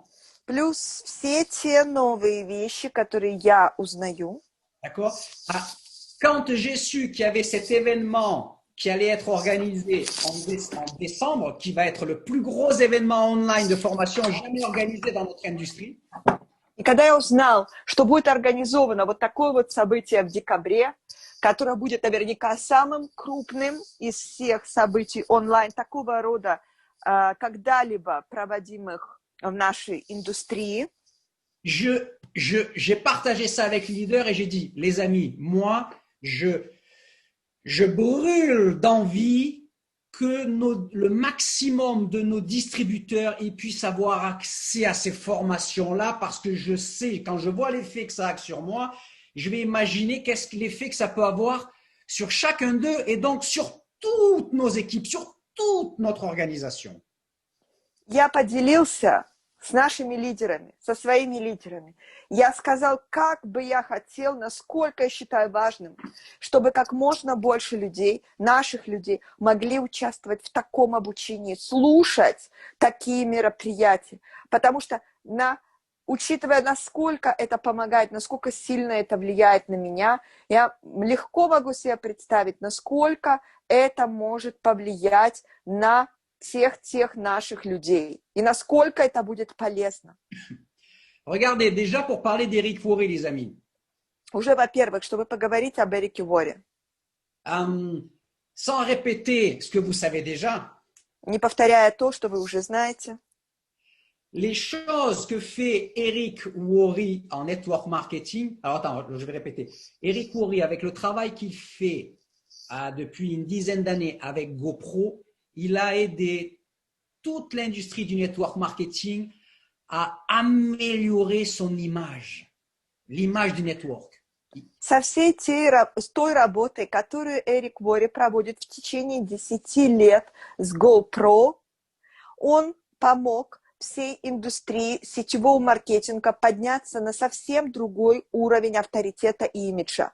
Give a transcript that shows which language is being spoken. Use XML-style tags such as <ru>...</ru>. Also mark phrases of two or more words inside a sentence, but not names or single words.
<ru>Плюс все те новые вещи, которые я узнаю.</ru> <fr>D'accord? Quand j'ai su qu'il y avait cet événement qui allait être organisé en décembre, qui va être le plus gros événement online de formation jamais organisé dans notre industrie.</fr> <ru>И когда я узнал, что будет организовано вот такое вот событие в декабре, которое будет наверняка самым крупным из всех событий онлайн такого рода, когда-либо проводимых в нашей индустрии.</ru> <fr>J'ai partagé ça avec les leaders et j'ai dit, les amis, moi, je brûle d'envie que le maximum de nos distributeurs ils puissent avoir accès à ces formations-là parce que je sais, quand je vois l'effet que ça a sur moi, je vais imaginer qu'est-ce que l'effet que ça peut avoir sur chacun d'eux et donc sur toutes nos équipes, sur toute notre organisation.</fr> <ru>Я поделился с нашими лидерами, со своими лидерами. Я сказал, как бы я хотел, насколько я считаю важным, чтобы как можно больше людей, наших людей, могли участвовать в таком обучении, слушать такие мероприятия. Потому что, учитывая, насколько это помогает, насколько сильно это влияет на меня, я легко могу себе представить, насколько это может повлиять на тех наших людей. И насколько это будет полезно.</ru> <fr>Regardez, déjà pour parler d'Eric Worre, les amis.</fr> <ru>Уже, во-первых, чтобы поговорить об Эрике Worre.</ru> <fr>Sans répéter ce que vous savez déjà.</fr> <ru>Не повторяя то, что вы уже знаете.</ru> <fr>Les choses que fait Eric Worre en</fr> <en>network marketing.</en> <fr>Alors attends, je vais répéter. Eric Worre, avec le travail qu'il fait depuis une dizaine d'années avec GoPro, il a aidé toute l'industrie du</fr> <en>network marketing</en> <fr>à améliorer son image, l'image du network.</fr> <ru>Со всей той работой, которую Эрик Worre проводит в течение 10 лет с GoPro, он помог всей индустрии сетевого маркетинга подняться на совсем другой уровень авторитета и имиджа.</ru>